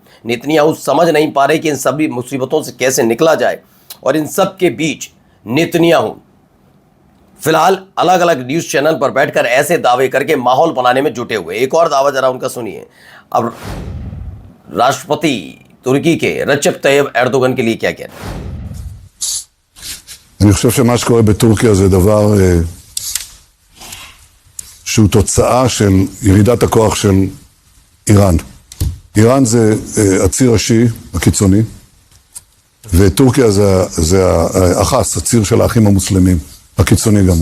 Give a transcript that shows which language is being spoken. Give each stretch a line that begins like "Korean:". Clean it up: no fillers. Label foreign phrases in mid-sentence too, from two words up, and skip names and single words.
Hindi: नेतन्याहू समझ नहीं पा रहे कि इन सभी मुसीबतों से कैसे निकला जाए, और इन सब के बीच नेतन्याहू फिलहाल अलग अलग
English: news channel
Hindi: पर बैठकर ऐसे दावे करके माहौल बनाने में जुटे हुए। एक और दावा जरा उनका सुनिए। अब राष्ट्रपति तुर्की के रजब तय्यब एर्दोगन के लिए क्या कहते हैं।
Hebrew: אני חושב שמה שקורה בטורקיה זה דבר שהוא תוצאה של ירידת הכוח של איראן. איראן זה הציר השיעי הקיצוני, וטורקיה זה החס, הציר של האחים המוסלמים, הקיצוני גם.